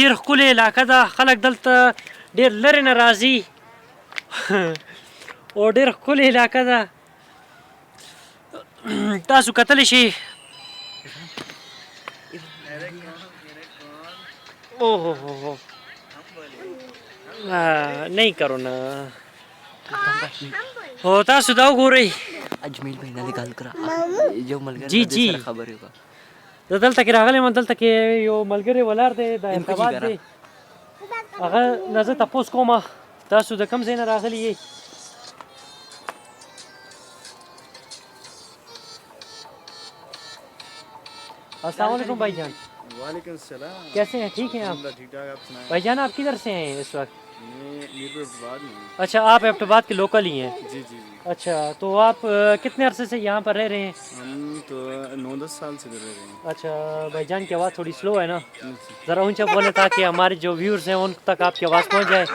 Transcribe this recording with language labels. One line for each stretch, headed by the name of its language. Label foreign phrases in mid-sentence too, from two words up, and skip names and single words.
Pashto: ډېر ښکلې علاقه ده. خلک دلته ډېر لرې نه راځي او ډېر ښکلې علاقه ده. تاسو کتلی شئ. اوه
Urdu: نہیں کرو نا.
Pashto: او تاسو دا وګورئ.
Northern Hindko: اجمیل بھائی نه گل کرا
Pashto: یو ملګری
Urdu: جی جی
Pashto: خبرې وکړه. زه دلته کې راغلی یم. دلته کې یو ملګری ولاړ دی، د ابټاباد دی. هغه نه زه تپوس کوم تاسو د کوم ځای نه راغلي یئ؟
Arabic: السلام علیکم
Urdu: بھائی جان.
Arabic: وعلیکم السلام.
Urdu: کیسے ہیں؟ ٹھیک ہیں آپ؟ ٹھیک ٹھاک. آپ سنائیں. بھائی جان آپ کدھر سے ہیں اس وقت؟ میں میرپور ابٹاباد میں ہوں. اچھا آپ ابٹاباد کے لوکل ہی ہیں؟ جی جی جی. اچھا تو آپ کتنے عرصے سے یہاں پر رہ رہے ہیں؟ ہم تو 9-10 سال سے رہ رہے ہیں. اچھا بھائی جان کی آواز تھوڑی سلو ہے نا، ذرا اونچا بولیں تاکہ ہمارے جو ویورز ہیں ان تک آپ کی آواز پہنچ جائے.